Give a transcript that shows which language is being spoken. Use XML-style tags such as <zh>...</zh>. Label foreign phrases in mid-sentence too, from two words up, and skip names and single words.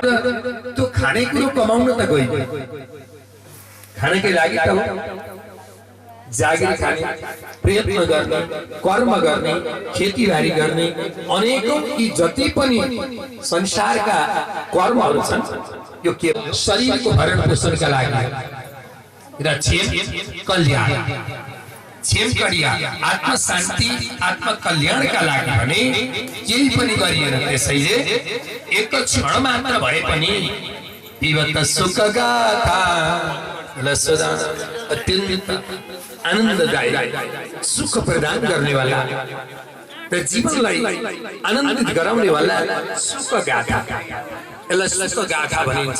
<ne>त्यो खानेकुरो कमाउन त गयो, खानकै लागि त हो। जागिर खाने, प्रयत्न गर्ने, कर्म गर्ने, खेतीबारी गर्ने, अनेकौं यी जति पनि संसारका कर्महरू छन् यो के शरीरको भरण पोषणका लागि र क्षेम कल्याण, क्षेम कल्याण, आत्म शान्ति, आत्म कल्याणका लागि भने केही पनि गरिएन। त्यसैले एक क्षण मात्र भए पनि विगत सुख गाथा लसदा अत्यन्त आनन्ददायी सुख प्रदान गर्ने वाला र जीवनलाई आनन्दित गराउने वाला सुख गाथा, यसलाई सुख गाथा भनिन्छ।</ne>